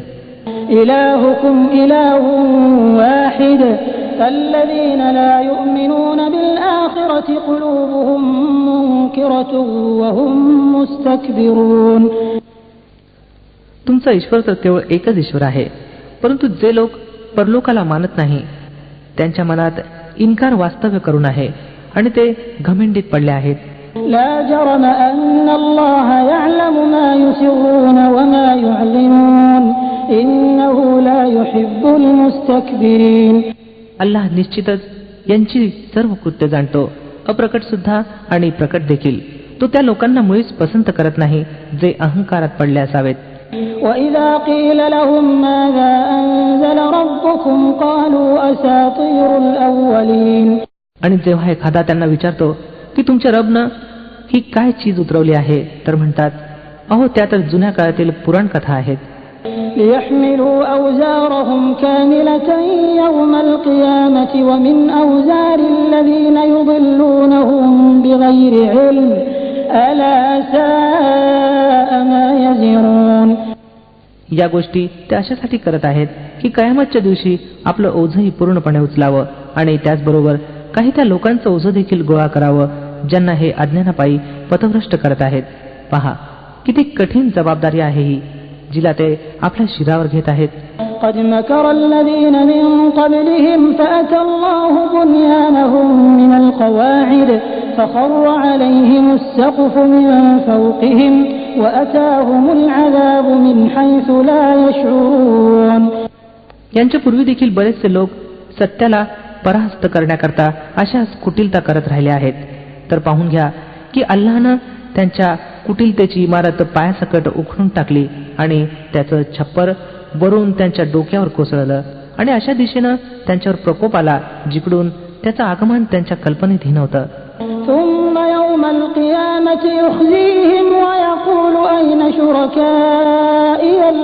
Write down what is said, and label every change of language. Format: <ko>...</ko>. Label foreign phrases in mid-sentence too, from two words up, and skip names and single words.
<ar>إلهكم إله واحد الذين لا يؤمنون بالآخرة قلوبهم منكرة وهم مستكبرون.</ar> <mr>तुमचा ईश्वर तर केवळ एकच ईश्वर आहे परंतु जे लोक परलोकाला मानत नाही त्यांच्या मनात इन्कार वास्तव्य करून आहे आणि ते घमेंडीत पडले आहेत.</mr> <ar>لا جرم أن الله يعلم ما يسرون وما يعلنون إنه لا يحب المستكبرين.</ar> <mr>अल्लाह निश्चितच यांची सर्व कृत्य जाणतो, अप्रकट सुद्धा आणि प्रकट देखील. तो त्या लोकांना मुळीच पसंत करत नाही जे अहंकारात पडले असावेत.</mr> <ar>وإذا قيل لهم ماذا أنزل ربكم قالوا أساطير الأولين.</ar> <mr>आणि जेव्हा एखादा त्यांना विचारतो की तुमच्या रबनं ही काय चीज उतरवली आहे तर म्हणतात अहो त्या तर जुन्या काळातील पुराण कथा आहेत.</mr> <ar>ليحملوا أوزارهم كاملة يوم القيامة ومن أوزار الذين يضلونهم بغير علم ألا ساء ما يزرون.</ar> <mr>या गोष्टी ते अशासाठी करत आहेत की कयामतच्या दिवशी आपलं ओझंही पूर्णपणे उचलावं आणि त्याचबरोबर काही त्या लोकांचं ओझं देखील गोळा करावं ज्यांना हे अज्ञानापायी पथभ्रष्ट करत आहेत. पहा किती कठीण जबाबदारी आहे ही जिला ते आपल्या शिरावर घेत आहेत.</mr> <ar>قد مكر الذين من قبلهم فأتى الله بنيانهم من القواعد فخر عليهم السقف من فوقهم وأتاهم العذاب من حيث لا يشعرون.</ar> <mr>यांच्या पूर्वी देखील बरेचसे लोक सत्याला पराहस्त करण्याकरता अशाच कुटिलता करत राहिले आहेत. तर पाहून घ्या की अल्लाहनं त्यांच्या कुटिलतेची इमारत पायासकट उखडून टाकली आणि त्याचं छप्पर वरून त्यांच्या डोक्यावर कोसळलं आणि अशा दिशेनं त्यांच्यावर प्रकोप आला जिकडून त्याचं आगमन त्यांच्या कल्पनेतही नव्हतं.</mr> <ar>ثم يوم القيامة يخزيهم ويقول أين شركائي</ar>